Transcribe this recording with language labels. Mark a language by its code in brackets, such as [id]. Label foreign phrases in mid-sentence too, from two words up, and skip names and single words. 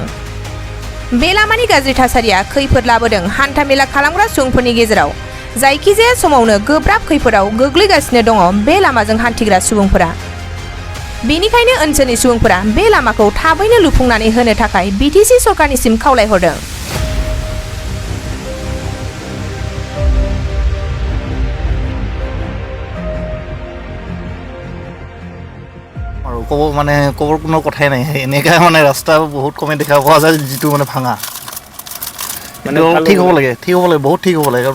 [brx] बे लामानि गाज्रि थासारिया खैफोद लाबोदों हान्थामेला खालामग्रा सुबुंफोरनि गेजेराव। जायखिजाया समावनो गोब्राब खैफोदाव गोग्लैगासिनो दङ बे लामाजों हान्थिग्रा सुबुंफोरा। बेनिखायनो ओनसोलनि सुबुंफोरा बे लामाखौ थाबैनो लुफुंनानै होनो थाखाय बिटिसि सरकारनिसिम खावलायहरदों। [as] আৰু ক'বৰ কোনো কথাই নাই, এনেকা ৰাস্তা বহুত কমে দেখা পোৱা যায়, যিটো ভাঙা ঠিক হ'ব লাগে, বহুত ঠিক হ'ব লাগে।